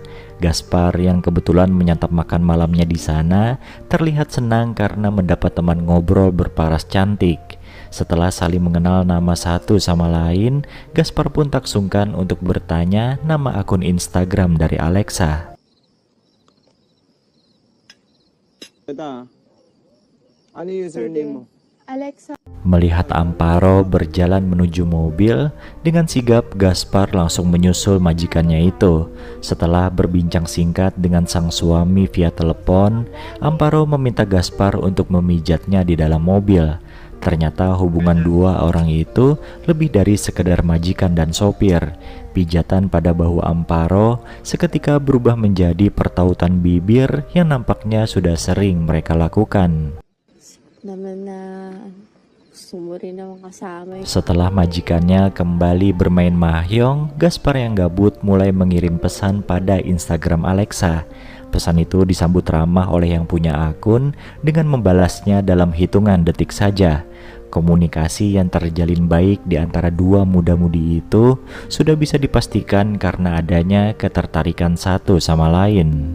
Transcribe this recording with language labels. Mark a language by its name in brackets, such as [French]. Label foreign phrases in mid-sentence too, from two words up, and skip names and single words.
[Indonesian] Gaspar yang kebetulan menyantap makan malamnya di sana terlihat senang karena mendapat teman ngobrol berparas cantik. Setelah saling mengenal nama satu sama lain, Gaspar pun tak sungkan untuk bertanya nama akun Instagram dari Alexa. [Filipino] Ito, ano yung username mo? Alexa. [Indonesian] Melihat Amparo berjalan menuju mobil, dengan sigap Gaspar langsung menyusul majikannya itu. Setelah berbincang singkat dengan sang suami via telepon, Amparo meminta Gaspar untuk memijatnya di dalam mobil. Ternyata hubungan dua orang itu lebih dari sekedar majikan dan sopir. Pijatan pada bahu Amparo seketika berubah menjadi pertautan bibir yang nampaknya sudah sering mereka lakukan. [Filipino] Naman na gusto mo rin naman kasama. [Indonesian] Setelah majikannya kembali bermain mahjong, Gaspar yang gabut mulai mengirim pesan pada Instagram Alexa. Pesan itu disambut ramah oleh yang punya akun dengan membalasnya dalam hitungan detik saja. Komunikasi yang terjalin baik di antara dua muda-mudi itu sudah bisa dipastikan karena adanya ketertarikan satu sama lain.